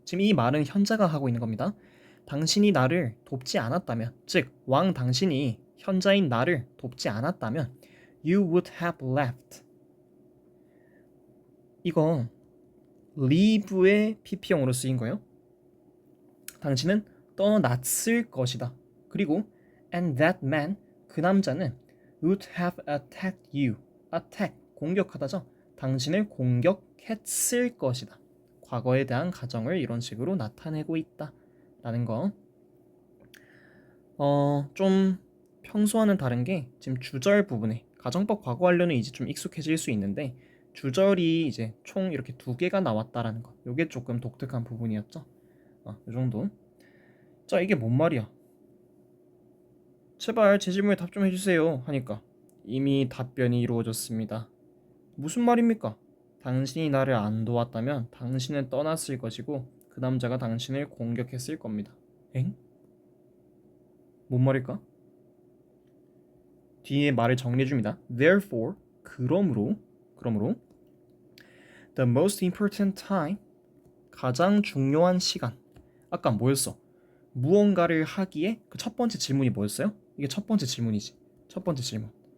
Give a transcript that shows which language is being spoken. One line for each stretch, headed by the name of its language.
Korean: 지금 이 말은 현자가 하고 있는 겁니다. 당신이 나를 돕지 않았다면, 즉 왕 당신이 현자인 나를 돕지 않았다면
English: you would have left.
Korean: 이거 leave의 pp형으로 쓰인 거예요. 당신은 떠났을 것이다.
English: 그리고 and that man,
Korean: 그 남자는
English: would have attacked you.
Korean: attack, 공격하다죠. 당신을 공격했을 것이다. 과거에 대한 가정을 이런 식으로 나타내고 있다. 라는 거. 좀 평소와는 다른 게 지금 주절 부분에 가정법 과거 완료는 이제 좀 익숙해질 수 있는데 주절이 이제 총 이렇게 두 개가 나왔다라는 거. 요게 조금 독특한 부분이었죠. 요 정도. 자, 이게 뭔 말이야? 제발 제 질문에 답 좀 해주세요. 하니까 이미 답변이 이루어졌습니다. 무슨 말입니까? 당신이 나를 안 도왔다면 당신은 떠났을 것이고 그 남자가 당신을 공격했을 겁니다. 엥? 뭔 말일까? 뒤에 말을 정리해줍니다.
English: Therefore, 그러므로 the most important time,
Korean: 가장 중요한 시간. 아까 뭐였어? 무언가를 하기에 그 첫 번째 질문이 뭐였어요? 이게 첫 번째 질문이지. 첫 번째 질문.